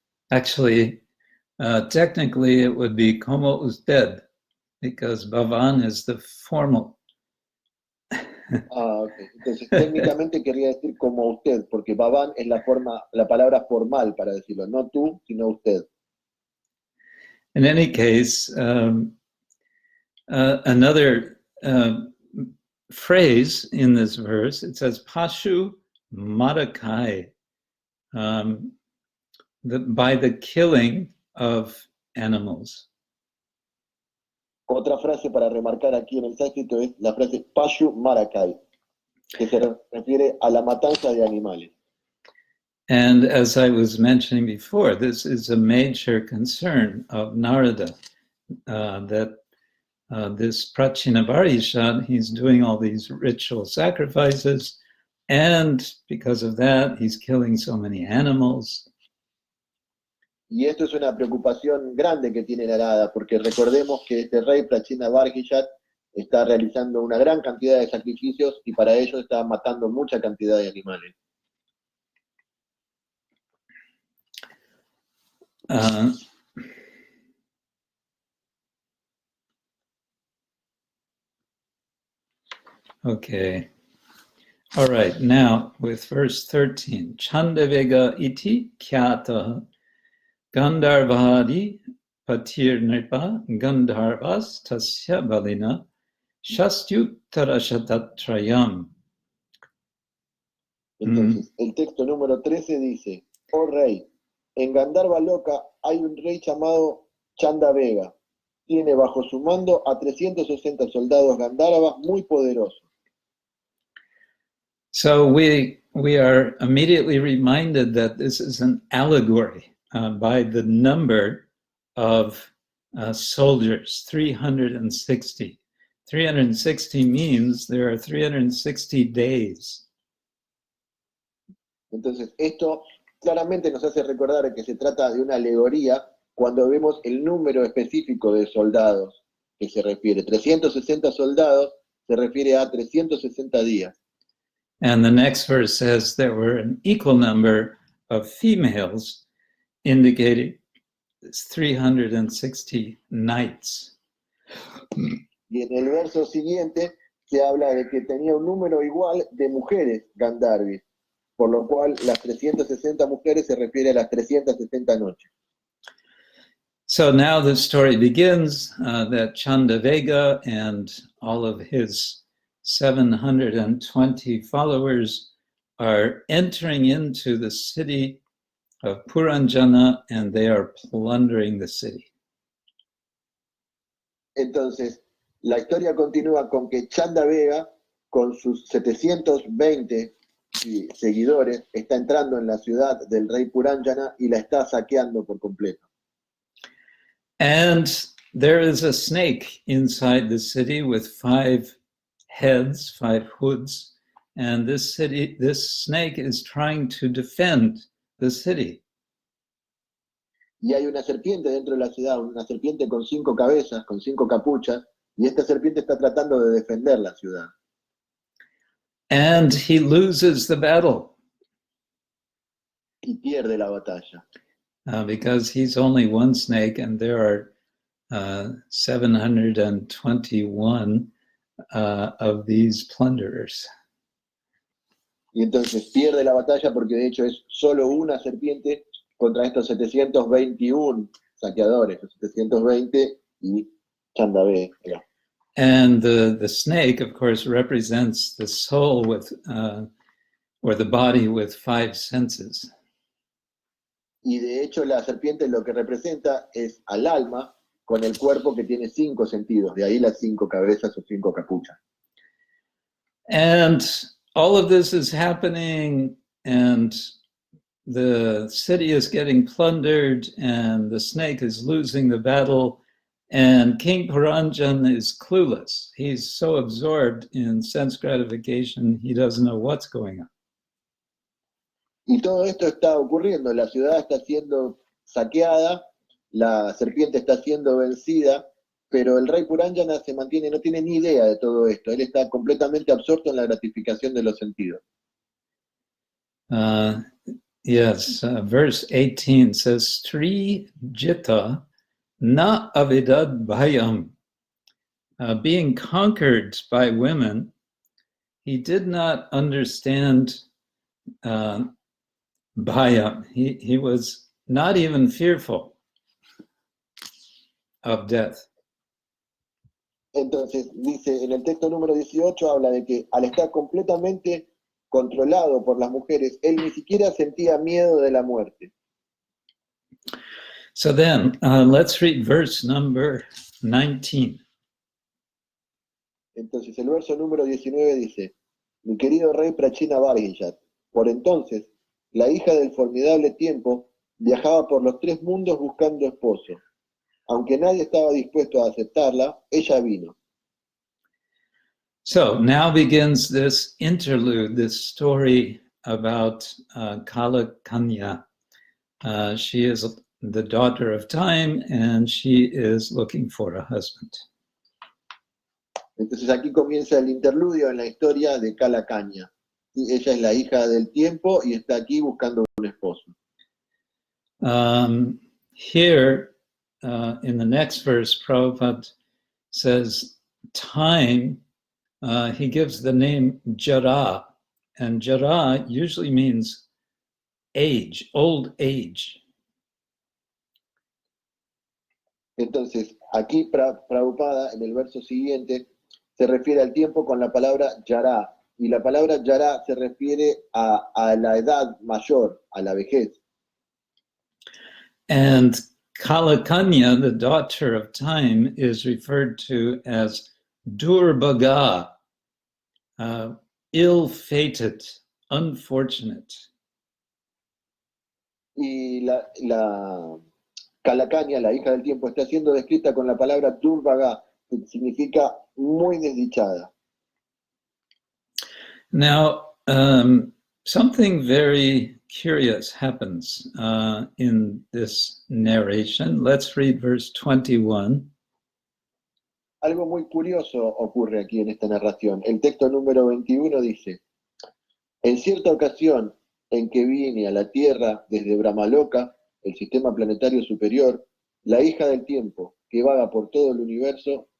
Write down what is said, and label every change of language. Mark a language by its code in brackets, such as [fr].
[en] Actually, technically it would be [es] como usted, [en] because Bhavan is the formal. Okay. [es] Entonces, técnicamente querría decir como usted, porque Bhavan es la palabra formal para decirlo, no tú, sino usted. [en] In any case, another phrase in this verse, it says Pashu Marakai, by the killing of animals. [es] Otra frase para remarcar aquí en el sánscrito es la frase Pashu Marakai, que se refiere a la matanza de animales. [en] And as I was mentioning before, this is a major concern of Narada, that this Prachina Barhishat, he's doing all these ritual sacrifices, and because of that, he's killing so many animals. [es] Y esto es una preocupación grande que tiene Narada, porque recordemos que este rey Prachina Barhiyat está realizando una gran cantidad de sacrificios y para ello está matando mucha cantidad de animales. [en] Okay. All right, now with verse 13. [sa] Chandavega iti khyata Gandharvadi patir nripa Gandharvas tasya balina shastyuttarashatatrayam. [es] Entonces, el texto número 13 dice, oh rey, en Gandharva Loka hay un rey llamado Chandavega. Tiene bajo su mando a 360 soldados Gandharvas muy poderosos. [en] So we are immediately reminded that this is an allegory by the number of soldiers, 360. 360 means there are 360 days. [es] Entonces, esto claramente nos hace recordar que se trata de una alegoría cuando vemos el número específico de soldados que se refiere. 360 soldados se refiere a 360 días. [en] And the next verse says there were an equal number of females, indicating 360 nights. [es] Y en el verso siguiente se habla de que tenía un número igual de mujeres Gandharvis, por lo cual las 360 mujeres se refiere a las 360 noches. [en] So now the story begins that Chandavega and all of his 720 followers are entering into the city of Puranjana and they are plundering the city. [es] Entonces, la historia continúa con que Chandavega, con sus 720 seguidores, está entrando en la ciudad del rey Puranjana y la está saqueando por completo. [en] And there is a snake inside the city with 5 heads, 5 hoods, and this snake is trying to defend the city. [es] Y hay una serpiente dentro de la ciudad, una serpiente con 5 cabezas, con 5 capuchas, y esta serpiente está tratando de defender la ciudad. [en] And he loses the battle [es] Y pierde la batalla. [en] because he's only one snake and there are 721 of these plunderers. [es] Y entonces pierde la batalla porque de hecho es solo una serpiente contra estos 721 saqueadores, los 720 y Chandavega. [en] And the snake, of course, represents the soul with, or the body with 5 senses. [es] Y de hecho la serpiente lo que representa es al alma con el cuerpo que tiene 5 sentidos, de ahí las 5 cabezas o 5 capuchas. [en] And all of this is happening and the city is getting plundered and the snake is losing the battle and King Puranjan is clueless. He's so absorbed in sense gratification, he doesn't know what's going on. [es] Y todo esto está ocurriendo, la ciudad está siendo saqueada, la serpiente está siendo vencida, pero el rey Puranjana se mantiene, no tiene ni idea de todo esto, él está completamente absorto en la gratificación de los sentidos. [en] Yes, verse 18 says, [sa] Sri Jita na avidad bhayam. [en] Being conquered by women, he did not understand bhayam. He was not even fearful of death. [es] Entonces, dice, en el texto número 18 habla de que al estar completamente controlado por las mujeres, él ni siquiera sentía miedo de la muerte. [en] So then, let's read verse number 19. [es] Entonces, el verso número 19 dice, mi querido rey Prachina Vargiyat, por entonces, la hija del formidable tiempo viajaba por los 3 mundos buscando esposo. Aunque nadie estaba dispuesto a aceptarla, ella vino. [en] So now begins this interlude, this story about Kala Kanya. She is the daughter of time and she is looking for a husband. [es] Entonces aquí comienza el interludio en la historia de Kala Kanya. Y ella es la hija del tiempo y está aquí buscando un esposo. [en] Here, in the next verse, Prabhupada says, time, he gives the name Jara, and Jara usually means age, old age. [es] Entonces, aquí Prabhupada, en el verso siguiente, se refiere al tiempo con la palabra Yara, y la palabra Yara se refiere a la edad mayor, a la vejez. [en] And Kalakanya, the daughter of time, is referred to as Durbaga, ill-fated, unfortunate. [es] Y la Kalakanya, la hija del tiempo, está siendo descrita con la palabra Durbaga, que significa muy desdichada. [en] Now, something very curious happens in this narration. Let's read verse 21. [es] Algo muy curioso ocurre aquí en esta narración. El texto número 21 dice, en cierta ocasión en que vine a la Tierra desde Brahmaloka, el sistema planetario superior, la hija del tiempo, que vaga por todo el universo,